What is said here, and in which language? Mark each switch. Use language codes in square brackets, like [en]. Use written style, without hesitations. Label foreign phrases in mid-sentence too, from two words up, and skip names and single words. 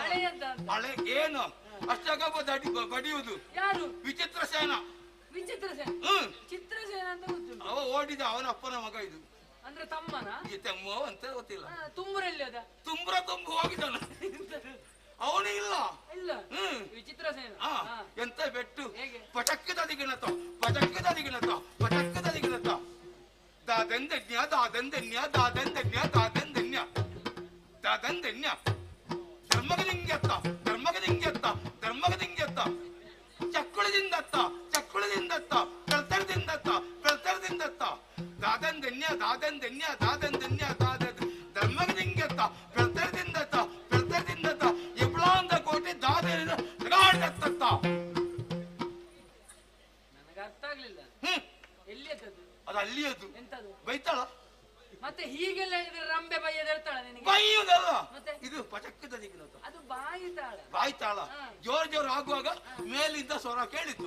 [kn] ಹಳೆ ಏನು ಅಷ್ಟಾಗ ಬಡಿಯುವುದು. ಯಾರು? ವಿಚಿತ್ರ ಸೇನ. ವಿಚಿತ್ರ ಸೇನ? ಚಿತ್ರಸೇನ ಅಂತ ಗೊತ್ತುಂಟು. ಅವ ಓಡಿದ, ಅವನ ಅಪ್ಪನ ಮಗ ಇದು. ಅಂದ್ರೆ ತಮ್ಮನ? ತಮ್ಮ ಅಂತ ಗೊತ್ತಿಲ್ಲ. ತುಂಬರಲ್ಲಿ ಅದ? ತುಂಬ್ರ ತುಂಬು ಹೋಗಿದ್ದಾನ ಅವನು. ಇಲ್ಲ ಇಲ್ಲ ವಿಚಿತ್ರ ಸೇನ. ಎಂತ ಬೆಟ್ಟು. ಪಟಕ್ಕದದಿಗಿನತ ಪಟಕ್ಕದದಿಗಿನತ ಪಟಕ್ಕದದಿಗಿನತ ದಾದಂದನ್ಯ ದಾದಂದನ್ಯ ದಾದಂದನ್ಯ ದಾದಂದನ್ಯ ದಾದಂದನ್ಯ ಧರ್ಮಗದಿಂಗ್ಯತ್ತ ಧರ್ಮಗದಿಂಗ್ಯತ್ತ ಧರ್ಮಗದಿಂಗ್ಯತ್ತ ಚಕ್ಕುಳದಿಂದತ್ತ ಚಕ್ಕುಳದಿಂದತ್ತ ಕಳ್ತರದಿಂದತ್ತ ಕಳ್ತರದಿಂದತ್ತ ದಾದಂದನ್ಯ ದಾದಂದನ್ಯ ದಾದಂದನ್ಯ ದಾದ ಧರ್ಮಗದಿಂಗ್ಯತ್ತ ಕಳ್ತರದಿಂದತ್ತ ಕಳ್ತರದಿಂದತ್ತ ಎಬ್ಳಾಂದ ಕೋಟೆ ದಾದ ಗಾಡತ್ತ. ನನಗೆ ಅರ್ಥ ಆಗ್ಲಿಲ್ಲ. ಎಲ್ಲಿ ಅದು? ಅದು ಅಲ್ಲಿಯದು. ಎಂತದು? ಬೈತಾಳ. ಮತ್ತೆ ಹೀಗೆಲ್ಲ ಹೇಳಿದ್ರೆ ರಂಬೆ ಬೈಯದ ಹೇಳ್ತಾಳ ನಿನಗೆ? ಬೈಯುವುದಲ್ಲ, ಮತ್ತೆ ಇದು ಪಟಕ್ಕದ ದಿಗಿನತ. ಅದು ಬಾಯಿ ತಾಳ. ಬಾಯಿ ತಾಳ. ಜೋರ್ ಜೋರ್ ಆಗುವಾಗ ಮೇಲಿಂದ ಸ್ವರ ಕೇಳಿತ್ತು.